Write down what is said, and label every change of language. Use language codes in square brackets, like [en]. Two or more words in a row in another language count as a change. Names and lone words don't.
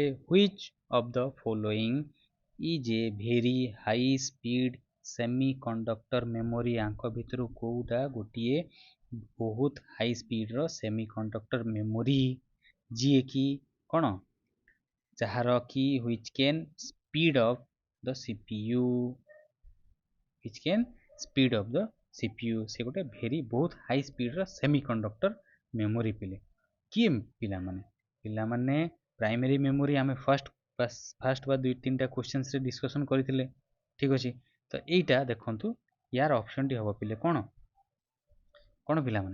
[en] Which of the following is a very high speed semi conductor memory, [or] ଆଙ୍କ ଭିତରୁ କୋଉଟା ଗୋଟିଏ ବହୁତ [en] high speed semi conductor memory, [or] ଯିଏକି କ'ଣ, ଯାହାର କି [en] which can speed up the CPU, which can speed up the CPU, [or] ସେ ଗୋଟେ ଭେରି ବହୁତ [en] high speed semi conductor memory [or] ପିଲେ। କିଏ ପିଲାମାନେ? ପିଲାମାନେ [en] primary memory [or] ଆମେ ଫାଷ୍ଟ ବା 2-3ଟା [en] questions discussion [or] କରିଥିଲେ। ଠିକ୍ ଅଛି, ତ ଏଇଟା ଦେଖନ୍ତୁ, ୟାର ଅପସନ୍ଟି ହେବ ପିଲେ କ'ଣ କ'ଣ ପିଲାମାନେ?